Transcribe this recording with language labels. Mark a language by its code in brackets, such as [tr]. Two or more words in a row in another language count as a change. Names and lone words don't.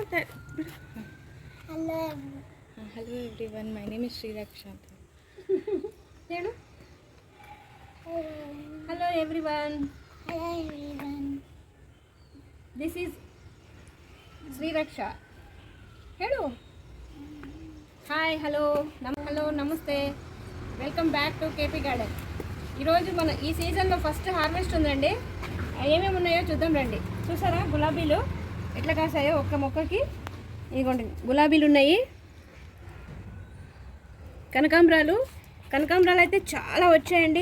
[kn] ಹಲೋ [en] hello everyone, my name is [kn] ಶ್ರೀರಕ್ಷ ಅಂತ ಹೇಳು. [en] hello everyone, hello everyone, this is Shreeraksha. [kn] ಹೇಳು హాయ్. [te] హలో నమస్తే, [en] welcome back to KP Garden. [te] ఈరోజు మన ఈ సీజన్లో [en] first harvest [te] ఉందండి. ఏమేమి ఉన్నాయో చూద్దాం రండి. చూసారా గులాబీలు ఎట్లా కాసాయో ఒక్క మొక్కకి. ఇదిగోండి గులాబీలు ఉన్నాయి. కనకాంబరాలు అయితే చాలా వచ్చాయండి.